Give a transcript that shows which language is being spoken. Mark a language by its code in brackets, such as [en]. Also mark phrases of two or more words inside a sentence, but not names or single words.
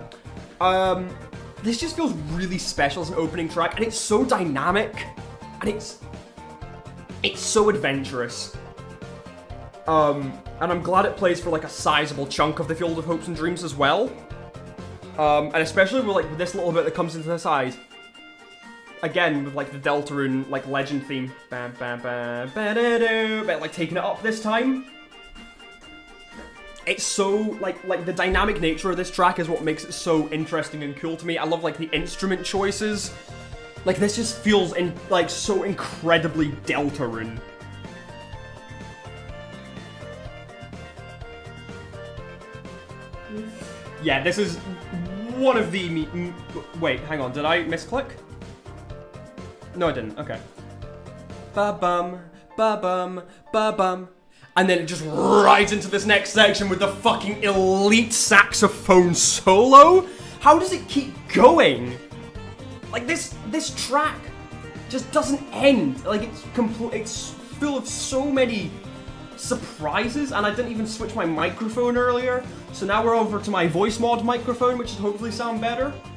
[en] This just feels really special as an opening track, and it's so dynamic, and it's so adventurous. And I'm glad it plays for like a sizable chunk of the Field of Hopes and Dreams as well. And especially with like this little bit that comes into the side. Again, with like the Deltarune like legend theme. Bam bam bam ba-da-do, but like taking it up this time. It's so like the dynamic nature of this track is what makes it so interesting and cool to me. I love like the instrument choices. Like this just feels like so incredibly Deltarune. Yeah, this is one of the... Wait, hang on. Did I misclick? No, I didn't. Okay. Ba-bum, ba-bum, ba-bum. And then it just rides into this next section with the fucking elite saxophone solo? How does it keep going? Like, this track just doesn't end. Like, it's full of so many surprises, and I didn't even switch my microphone earlier, so now we're over to my voice mod microphone, which should hopefully sound better.